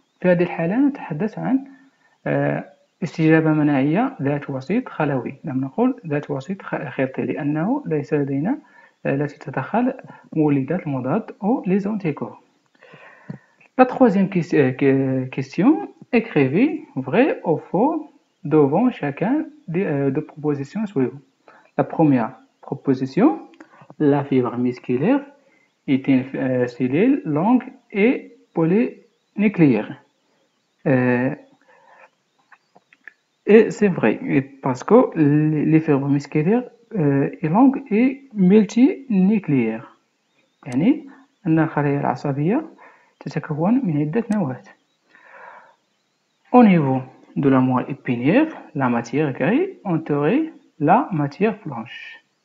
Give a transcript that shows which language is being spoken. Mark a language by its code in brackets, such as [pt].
[ar] في هذه الحالة نتحدث عن استجابة مناعية ذات وسيط خلوي، لم نقل ذات وسيط خلطي لأنه ليس لدينا التي تتدخل مولدات المضاد أو les anticorps. [fr] La troisième question, écrivez vrai ou faux devant chacun des propositions suivantes. La première proposition, la fibre musculaire est une cellule longue et polynucléaire. Et c'est vrai, parce que les fibres musculaires est longue et multinucléaire. [ar] يعني أن الخلايا العصبية تتكون من عدة نواة. [fr] Au niveau de la moelle épinière, la matière grise entourait la matière blanche.